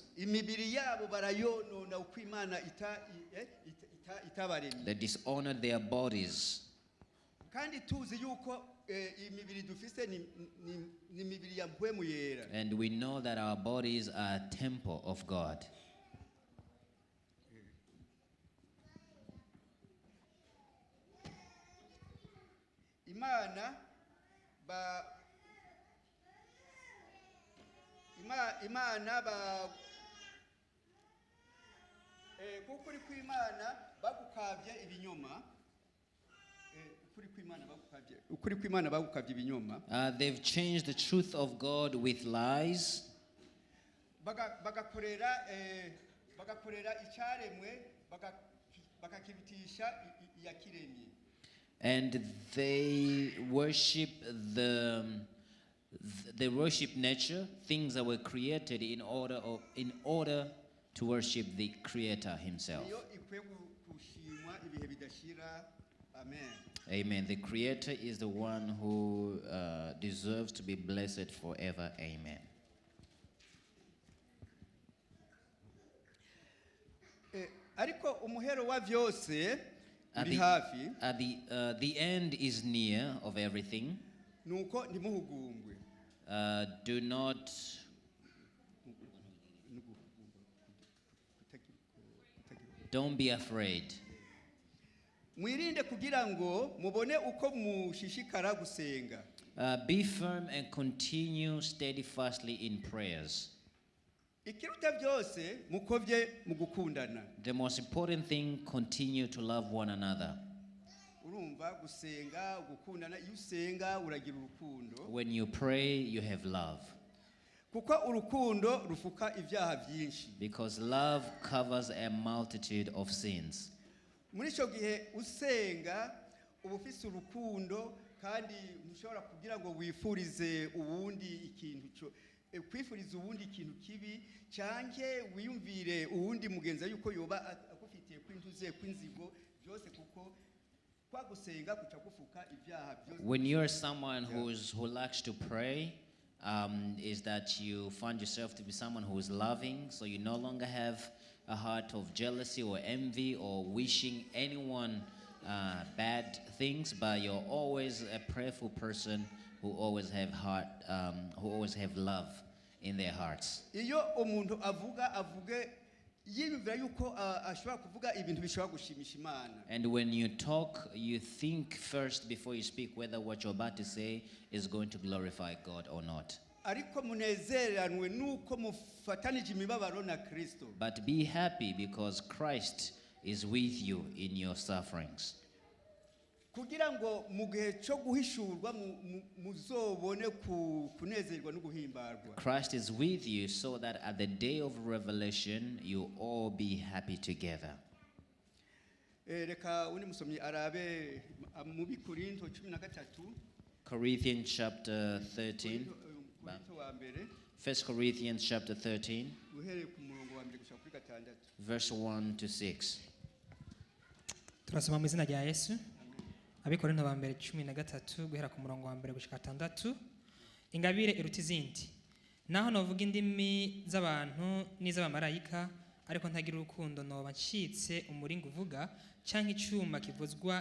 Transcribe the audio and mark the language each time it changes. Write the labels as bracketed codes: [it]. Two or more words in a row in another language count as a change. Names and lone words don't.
[rn] Imibiri yabo barayonona uko Imana itabaremye. [en] They dishonored their bodies. [rn] Kandi tuzi yuko imibiri dufise ni imibiri ya mpwemu yera. [en] And we know that our bodies are a temple of God. [rn] Imana kukuri kw'Imana bagukavye ibinyoma. Ukuri kw'Imana bagukavye ibinyoma. [en] They've changed the truth of God with lies. [rn] Bagakorera icyaremwe bakakirutisha iyakiremye. [en] And they worship they worship nature, things that were created in order to worship the Creator Himself. [rn] Iyo ikwiye gushimwa ibihe bidashira. Amen. Amen. [en] The Creator is the one who deserves to be blessed forever. Amen. [rn] Ariko umuhero wa vyose [en] At [rn] uri hafi. [en] the end is near of everything. [rn] Nuko ntimuhugungwe. [en] Do not don't be afraid. [rn] Mwirinde kugira ngo mubone uko mushishikara gusenga. [en] Be firm and continue steadfastly in prayers. [rn] Ikiruta byose mukovye mu gukundana. [en] The most important thing, continue to love one another. [rn] Urumva gusenga gukundana, iyo usenga uragira urukundo. [en] When you pray, you have love. [rn] Kuko urukundo rufuka ibyaha byinshi. [en] Because love covers a multitude of sins. [rn] Muri ico gihe usenga uba ufise urukundo, kandi ntushobora kugira ngo wifurize uwundi ikintu kwifuriza uwundi ikintu kibi, canke wiyumvire uwundi mugenza yuko yoba akufitiye kwintuze kwinzigo byose, kuko kwa gusenga kuca gufuka ibyaha byose. [en] When you're someone who likes to pray, is that you find yourself to be someone who is loving, so you no longer have a heart of jealousy or envy or wishing anyone bad things, but you're always a prayerful person who always have who always have love in their hearts. [rn] Iyo umuntu avuge yiyumvira yuko ashobora kuvuga ibintu bishobora gushimisha Imana. [en] And when you talk, you think first before you speak whether what you're about to say is going to glorify God or not. [rn] Ariko munezeranwe nuko mufatanije imibabaro na Kristo. [en] But be happy because Christ is with you in your sufferings. [rn] Kugira ngo mu gihe cyo guhishurwa muzobone kunezerwa no guhimbarwa. [en] Christ is with you so that at the day of revelation you all be happy together. [rn] Reka uni musomyi arabe mu Bikorinto 13. [en] Corinthians chapter 13. 1 Corinthians chapter 13. Verse 1 to 6. [rn] Turasoma mu izina rya Yesu. Abikorinto ba mbere 13 guhera ku murongo wa mbere gushika 6. Ingabire iruta izindi. Naho novuga indimi z'abantu n'iz'abamarayika ariko ntagira urukundo noba ncitse umuringa uvuga canke icyuma kivuzwa